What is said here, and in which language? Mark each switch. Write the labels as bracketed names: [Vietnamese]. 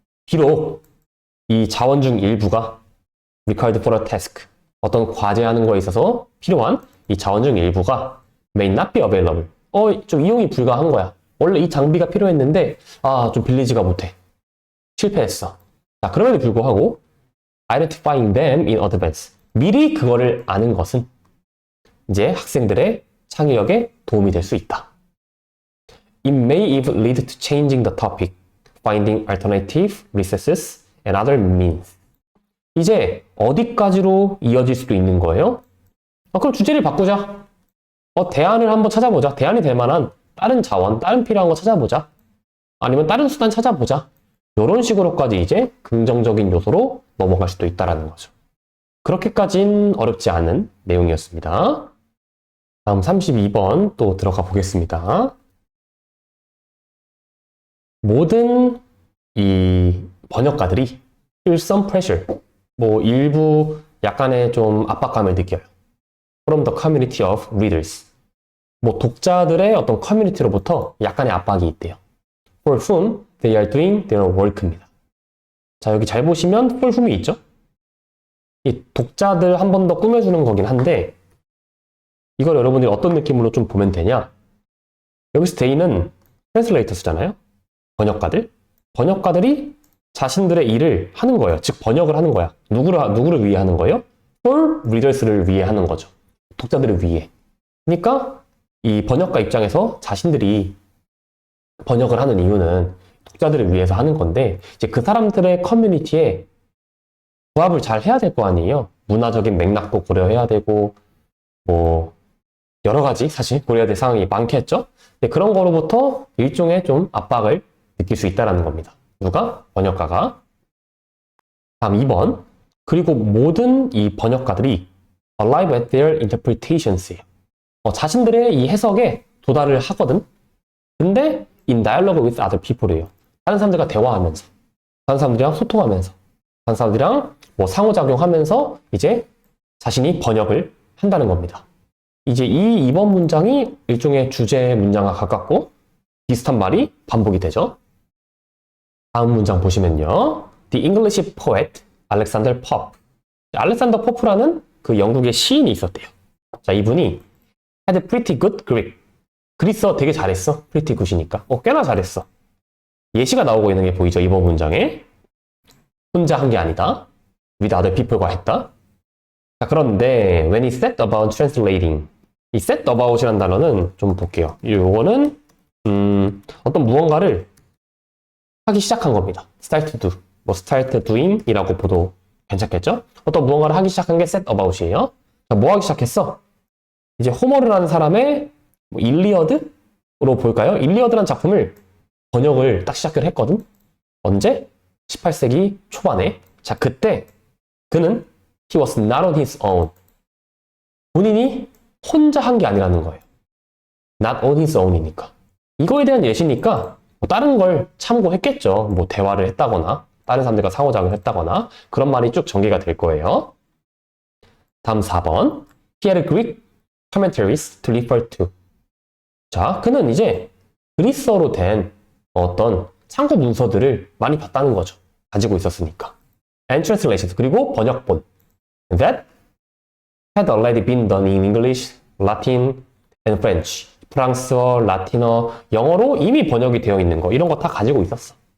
[Korean] 비록 이 자원 중 일부가 [English] required for a task. [Korean] 어떤 과제하는 거에 있어서 필요한 이 자원 중 일부가 [English] may not be available. [Korean] 좀 이용이 불가한 거야. 원래 이 장비가 필요했는데 좀 빌리지가 못해. 실패했어. 자, 그럼에도 불구하고 [English] identifying them in advance. 미리 그거를 아는 것은 이제 학생들의 창의력에 도움이 될 수 있다. It may even lead to changing the topic, finding alternative resources and other means. [Korean] 이제 어디까지로 이어질 수도 있는 거예요? 그럼 주제를 바꾸자. 대안을 한번 찾아보자. 대안이 될 만한 다른 자원, 다른 필요한 거 찾아보자. 아니면 다른 수단 찾아보자. 이런 식으로까지 이제 긍정적인 요소로 넘어갈 수도 있다는 거죠. 그렇게까진 어렵지 않은 내용이었습니다. 다음 32번 또 들어가 보겠습니다. 모든 이 번역가들이 [English] feel some pressure, [Korean] 일부 약간의 좀 압박감을 느껴요. [English] From the community of readers. [Korean] 독자들의 어떤 커뮤니티로부터 약간의 압박이 있대요. [English] For whom they are doing their work입니다. [Korean] 자, 여기 잘 보시면 for whom이 있죠? 이 독자들 한 번 더 꾸며주는 거긴 한데 이걸 여러분들이 어떤 느낌으로 좀 보면 되냐? 여기서 they는 translators잖아요? 번역가들이 자신들의 일을 하는 거예요. 즉 번역을 하는 거야. 누구를 위해 하는 거예요? [English] for readers [Korean] 를 위해 하는 거죠. 독자들을 위해. 그러니까 이 번역가 입장에서 자신들이 번역을 하는 이유는 독자들을 위해서 하는 건데 이제 그 사람들의 커뮤니티에 부합을 잘 해야 될 거 아니에요. 문화적인 맥락도 고려해야 되고 여러 가지 사실 고려해야 될 상황이 많겠죠. 근데 그런 거로부터 일종의 좀 압박을 느낄 수 있다는 겁니다. 누가? 번역가가. 다음 2번. 그리고 모든 이 번역가들이 [English] arrive at their interpretations [Korean] 예요. 자신들의 이 해석에 도달을 하거든. 근데 [English] in dialogue with other people이에요. [Korean] 다른 사람들과 대화하면서, 다른 사람들이랑 소통하면서, 다른 사람들이랑 상호작용하면서 이제 자신이 번역을 한다는 겁니다. 이제 이 2번 문장이 일종의 주제 문장과 가깝고 비슷한 말이 반복이 되죠. 다음 문장 보시면요. [English] The English poet Alexander Pope. [Korean] 알렉산더 포프라는 그 영국의 시인이 있었대요. 자, 이분이 [English] had pretty good Greek. [Korean] 그리스어 되게 잘했어. pretty good이니까. 꽤나 잘했어. 예시가 나오고 있는 게 보이죠? 이번 문장에. 혼자 한 게 아니다. [English] with other people [Korean] 과 했다. 자, 그런데 [English] when he set about translating. [Korean] 이 set about이라는 단어는 좀 볼게요. 요거는 어떤 무언가를 하기 시작한 겁니다. start to do. start doing 이라고 보도 괜찮겠죠? 어떤 무언가를 하기 시작한 게 set about이에요. 자, 뭐 하기 시작했어? 이제 호머르라는 사람의 일리어드로 볼까요? 일리어드라는 작품을 번역을 딱 시작을 했거든. 언제? 18세기 초반에. 자, 그때 그는 [English] he was not on his own. [Korean] 본인이 혼자 한 게 아니라는 거예요. [English] not on his own [Korean] 이니까. 이거에 대한 예시니까 다른 걸 참고했겠죠. 대화를 했다거나 다른 사람들과 상호작용을 했다거나 그런 말이 쭉 전개가 될 거예요. 다음 4번. [English] He had Greek commentaries to refer to. [Korean] 자, 그는 이제 그리스어로 된 어떤 참고 문서들을 많이 봤다는 거죠. 가지고 있었으니까. [English] And translations. [Korean] 그리고 번역본. [English] That had already been done in English, Latin, and French. [Korean] 프랑스어, 라틴어, 영어로 이미 번역이 되어 있는 거 이런 거 다 가지고 있었어.